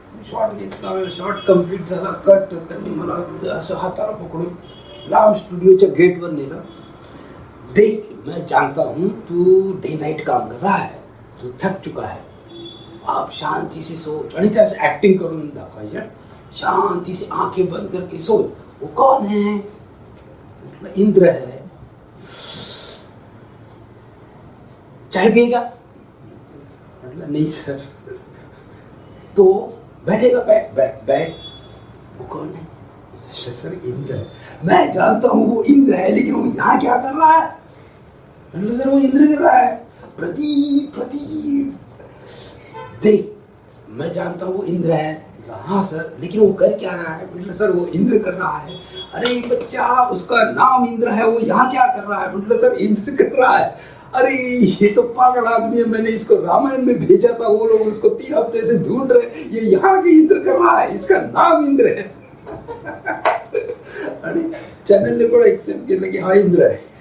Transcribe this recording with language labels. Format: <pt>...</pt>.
<mr>Shot घेतला, shot complete झाला, cut. त्यांनी मला असं हाताला पकडून लांब स्टुडिओच्या गेटवर नेलं.</mr> <hi>देख मैं जानता हूँ तू डे नाइट काम कर रहा है, तू थक चुका है, आप शांति से सोच.</hi> <mr>आणि त्या ॲक्टिंग करून दाखवायच्या.</mr> <hi>शांति से आंखें बंद करके सोच. वो कौन है? इंद्र है. चाय पिएगा?</hi> <mr>म्हटलं</mr> <hi>नहीं सर. तो बैठेगा, बैठ बैठ बैठ. वो कौन है? सर इंद्र है. मैं जानता हूँ वो इंद्र है, लेकिन वो यहाँ क्या कर रहा है?</hi> <mr>म्हटलं</mr> <hi>सर वो इंद्र कर रहा है. प्रदीप प्रदीप देख, मैं जानता हूँ वो इंद्र है. हाँ सर, लेकिन वो कर क्या रहा है? मतलब सर वो इंद्र कर रहा है. अरे बच्चा, उसका नाम इंद्र है, वो यहाँ क्या कर रहा है? मतलब सर इंद्र कर रहा है. अरे ये तो पागल आदमी है, मैंने इसको रामायण में भेजा था, वो लोग उसको 3 हफ्ते से ढूंढ रहे, ये यहाँ के इंद्र कर रहा है, इसका नाम इंद्र है.</hi> <mr>आणि चॅनलने पण एक्सेप्ट केलं की हा इंद्र आहे.</mr>